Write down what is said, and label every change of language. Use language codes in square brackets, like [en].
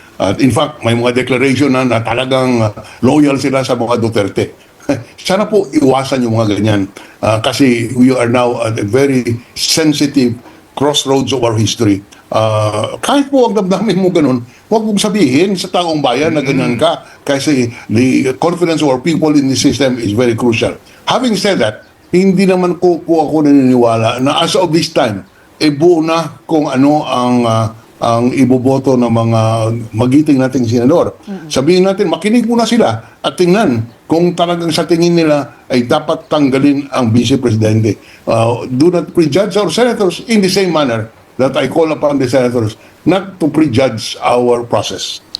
[tl] At in fact, may mga declaration na talagang loyal sila sa mga Duterte. Sana po iwasan yung mga ganyan. Kasi [en] we are now at a very sensitive crossroads of our history. [tl] Kahit po ang damdamin mo ganun, huwag mong sabihin sa taong bayan na ganyan ka kasi [en] the confidence of our people in the system is very crucial. [tl] Having said that, hindi naman po ako naniniwala na [en] as of this time, [tl] buo na kung ano ang iboboto ng mga magiting nating senador. Sabihin natin, makinig muna sila at tingnan kung talagang sa tingin nila ay dapat tanggalin ang vice-presidente. [en] Do not prejudge our senators in the same manner that I call upon the senators not to prejudge our process.